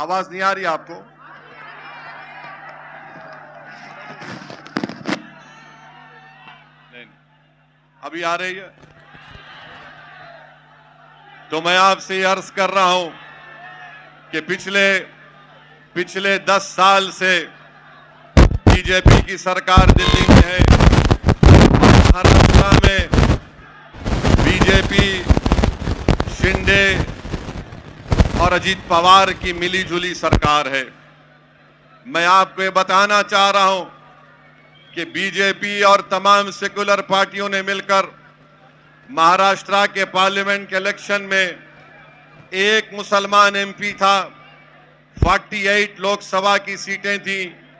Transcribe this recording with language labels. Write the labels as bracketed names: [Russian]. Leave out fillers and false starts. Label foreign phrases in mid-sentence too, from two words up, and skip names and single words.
[Urdu] آواز نہیں آ رہی آپ کو؟ نہیں، ابھی آ رہی ہے؟ تو میں آپ سے یہ عرض کر رہا ہوں کہ پچھلے 10 سال سے بی جے پی کی سرکار دلی میں ہے، مہاراشٹر میں بی جے پی، شنڈے اور اجیت پوار کی ملی جلی سرکار ہے۔ میں آپ کو یہ بتانا چاہ رہا ہوں کہ بی جے پی اور تمام سیکولر پارٹیوں نے مل کر مہاراشٹر کے پارلیمنٹ کے الیکشن میں ایک مسلمان ایم پی تھا، 48 لوک سبھا کی سیٹیں تھیں،